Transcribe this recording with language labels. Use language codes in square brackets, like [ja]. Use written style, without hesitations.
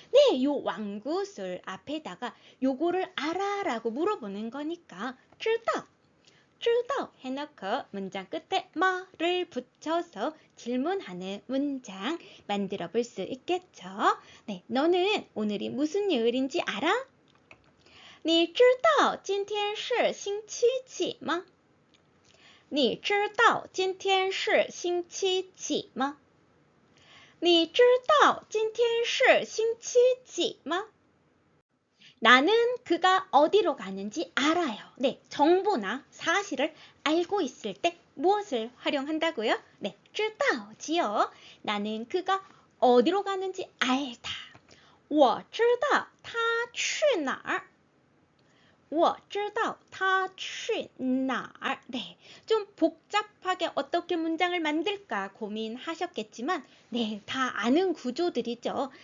[ko] 네, 요 완구술 앞에다가 요거를 알아 라고 물어보는 거니까 知道, 知道 해놓고 문장 끝에 말을 붙여서 질문하는 문장 만들어 볼 수 있겠죠. 네, 너는 오늘이 무슨 요일인지 알아? [zh] 你知道今天是星期几吗? 你知道今天是星期几吗? 你知道今天是星期几吗? [ko] 나는 그가 어디로 가는지 알아요. 네, 정보나 사실을 알고 있을 때 무엇을 활용한다고요? 네, 知道지요. 나는 그가 어디로 가는지 알다. [zh] 我知道他去哪儿我知道他去哪儿 [ko] 네, 좀 복잡하게 어떻게 문장을 만들까 고민하셨겠지만 네, 다 아는 구조들이죠.